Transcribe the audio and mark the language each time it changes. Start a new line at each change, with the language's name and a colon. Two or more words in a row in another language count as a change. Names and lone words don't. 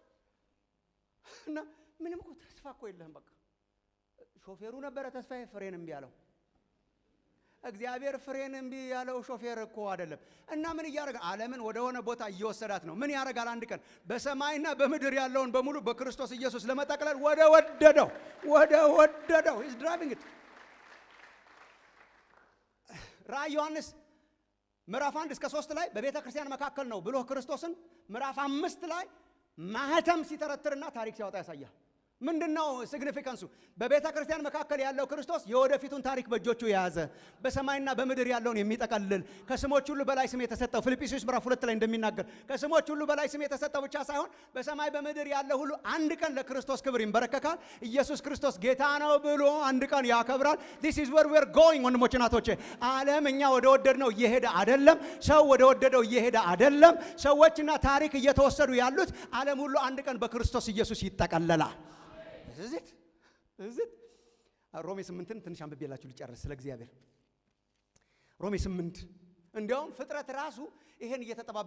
Amharic: እና ምንም እኮ ተስፋ እኮ የለህም። በቃ ሾፌሩ ነበረ ተስፋዬ፣ ፍሬን እምቢ አለው። እግዚአብሔር ፍሬን እምቢ ያለው ሾፌር እኮ አይደለም። እና ምን እያደረገ ዓለምን ወደ ሆነ ቦታ እየወሰዳት ነው። ምን ያደርጋል? አንድ ቀን በሰማይና በምድር ያለውን በሙሉ በክርስቶስ ኢየሱስ ለመጠቅለል ወደ ወደደው
English: he's driving it።
Amharic: ራዕይ ዮሐንስ ምዕራፍ 1 እስከ 3 ላይ በቤተ ክርስቲያን መካከል ነው ብሎ ክርስቶስን ምዕራፍ 5 ላይ ማህተም ሲተረትርና ታሪክ ሲያወጣ ያሳያል። ምንድነው ሲግኒፊካንሱ? በቤተ ክርስቲያን መካከል ያለው ክርስቶስ የወደፊቱን ታሪክ በእጆቹ የያዘ በሰማይና በምድር ያለውን የሚጠቀልል ከስሞች ሁሉ በላይ ስም የተሰጠው ፊልጵስዩስ ምዕራፍ 2 ላይ እንደሚናገር ከስሞች ሁሉ በላይ ስም የተሰጠው ብቻ ሳይሆን በሰማይ በምድር ያለ ሁሉ አንድ ቀን ለክርስቶስ ክብር ይንበረከካል። ኢየሱስ ክርስቶስ ጌታ ነው ብሎ አንድ ቀን ያከብራል።
English: this is where we are going
Amharic: ወንድሞቼ ናቶቼ። ዓለም እኛ ወደ ወደድነው እየሄደ አይደለም። ሰው ወደ ወደደው እየሄደ አይደለም። ሰዎችና ታሪክ እየተወሰዱ ያሉት ዓለም ሁሉ አንድ ቀን በክርስቶስ ኢየሱስ ይጠቀለላል። እዚህ ሮሜ 8ን ትንሽ አንብቤላችሁ ልጨርስ ስለ እግዚአብሔር። ሮሜ 8 እንዲያውም ፍጥረት ራሱ ይሄን እየተጠባበቀ